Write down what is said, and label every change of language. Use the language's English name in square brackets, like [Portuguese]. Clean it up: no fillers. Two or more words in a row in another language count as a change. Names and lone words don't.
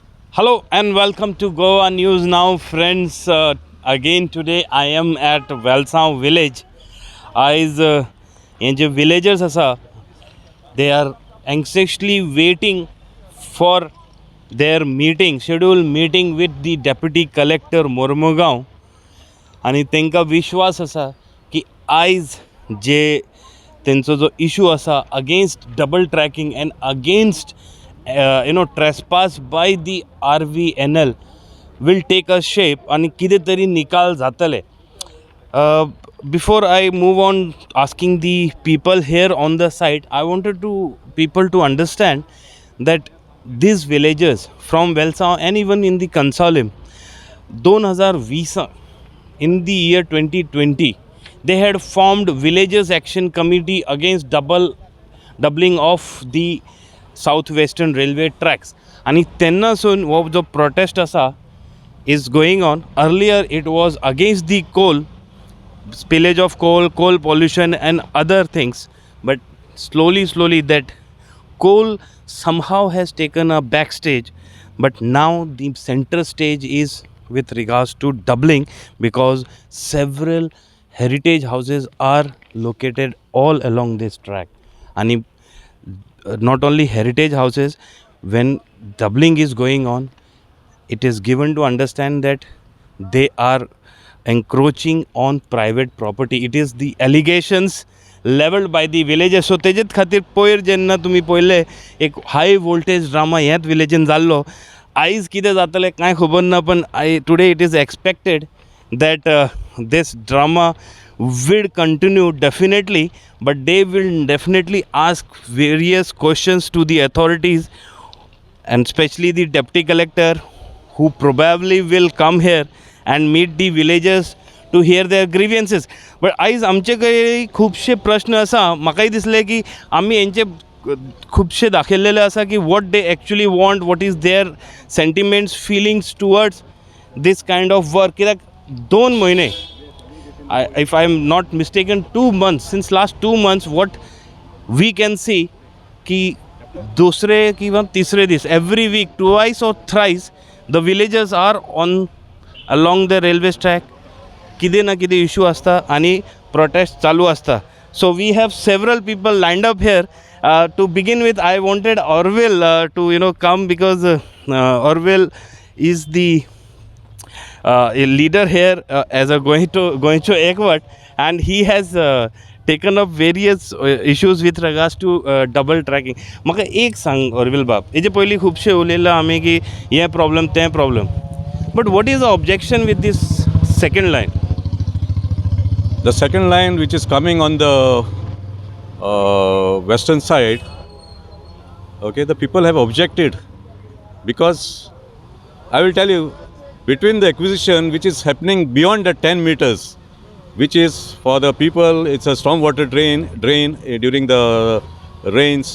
[English] Hello and welcome to Goa News Now, friends. Again today I am at Valsav village. As in the villagers asa, they are anxiously waiting for their meeting, scheduled meeting with the deputy collector Mormugaon. [Konkani] आणि तांकां विश्वास आसा की आयज जे तेंचो जो इशू आसा [English] against double tracking and against trespass by the RVNL will take a shape [Konkani] आणि कितें तरी निकाल जातले. [English] Before I move on asking the people here on the site, I wanted people to understand that these villagers from Velsa and even in the Consolim 2020 in the year 2020 they had formed villagers action committee against doubling of the southwestern railway tracks [Konkani] आणि तेन्नासून हो जो protest असा [English] is going on. Earlier it was against the coal spillage of coal pollution and other things, but slowly that coal somehow has taken a backstage, but now the center stage is with regards to doubling because several heritage houses are located all along this track. And not only heritage houses, when doubling is going on, it is given to understand that they are encroaching on private property. It is the allegations leveled by the villagers. [Konkani] So तेजेत खातीर पयर जेन्ना तुमी पळयले एक [English] high voltage drama [Konkani] ह्याच विलेजीन जाल्लो. आयज कितें जातलें कांय खबर ना, पण [English] today it is expected that this drama will continue definitely, but they will definitely ask various questions to the authorities and especially the deputy collector who probably will come here and meet the villagers to hear their grievances. [Konkani] But आयज आमचे कडेन खुबशे प्रश्न आसा. म्हाकाय दिसलें की आमी हेंचे खुबशे दाखयलेले आसा की [English] what they actually want, what is their sentiments, feelings towards this kind of work. [Konkani] कित्याक 2 म्हयने, [English] if I am not mistaken, 2 months, since last 2 months what we can see [Konkani] की दुसरे किंवा तिसरे दीस [English] every week twice or thrice the villagers are on along the railway track. [Konkani] कितें ना कितें इशू आसता आणि protest चालू आसता. [English] So we have several people lined up here. To begin with, I wanted Rvnl to come because Rvnl is the a leader here as a going to expert, and he has taken up various issues with regards to double tracking. [Konkani] म्हाका एक सांग Rvnl बाब, हेजे पयलीं खुबशे उलयलां आमी की हे प्रॉब्लम तें प्रॉब्लम, [English] but what is the objection with this second line? The second line, which is coming on the western side, okay, the people have objected because I will tell you, between the acquisition which is happening beyond the 10 meters, which is for the people, it's a stormwater drain during the rains.